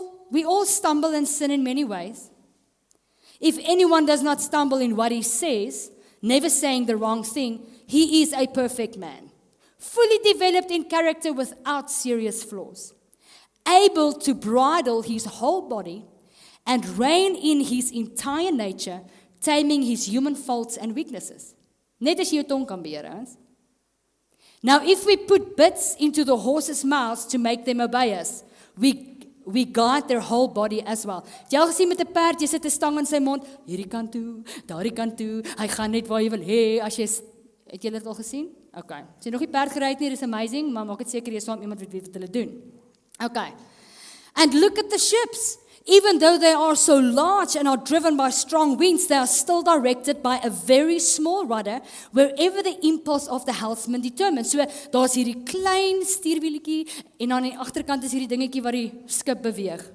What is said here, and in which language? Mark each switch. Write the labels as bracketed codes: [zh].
[en] We all stumble and sin in many ways. If anyone does not stumble in what he says, never saying the wrong thing, he is a perfect man, fully developed in character without serious flaws, able to bridle his whole body and rein in his entire nature, taming his human faults and weaknesses. [af] Net as jy jou tong kan beheer, ons. [en] Now, if we put bits into the horses' mouths to make them obey us, we guide their whole body as well. [af] Het jy al gesien met 'n perd, jy sit 'n stang in sy mond, hierdie kant toe, daardie kant toe, hy gaan net waar jy wil hê, as jy, het jy dit al gesien? Okay, as jy nog nie perd gery het nie, dis amazing, maar maak dit seker jy is saam iemand wat weet wat hulle doen. [en] Okay, and look at the ships. Even though they are so large and are driven by strong winds, they are still directed by a very small rudder, wherever the impulse of the helmsman determines. [af] So, daar's hierdie klein stuurwieletjie, en aan die agterkant is hierdie dingetjie wat die skip beweeg.